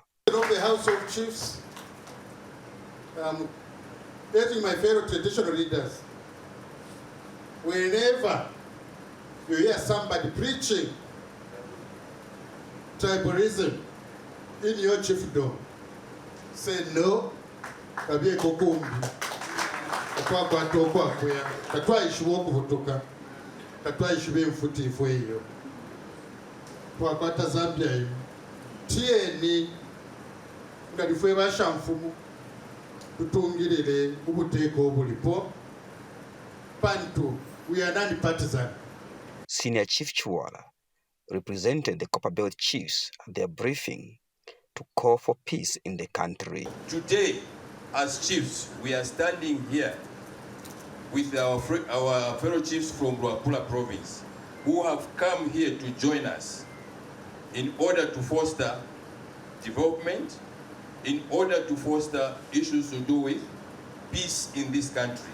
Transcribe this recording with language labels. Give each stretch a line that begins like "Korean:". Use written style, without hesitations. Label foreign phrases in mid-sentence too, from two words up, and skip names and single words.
English: Of the House of Chiefs, urging my fellow traditional leaders, whenever you hear somebody preaching tribalism in your chiefdom, say no,
Bemba: kabye kokumbi, okwakwato okwakwea, katwaishiwa okubutuka, katwaishiwa enfutifu eyo, twakwata Zambia eyo, tieni, ngalifwe bashamfumu, tutungirire ubuteko obulipo, pantu,
English: we are non-partisan. Senior Chief Chuala represented the Copperbelt chiefs at their briefing to call for peace in the country. Today, as chiefs, we are standing here with our fellow chiefs from Rapura Province who have come here to join us in order to foster development, in order to foster issues to do with peace in this country.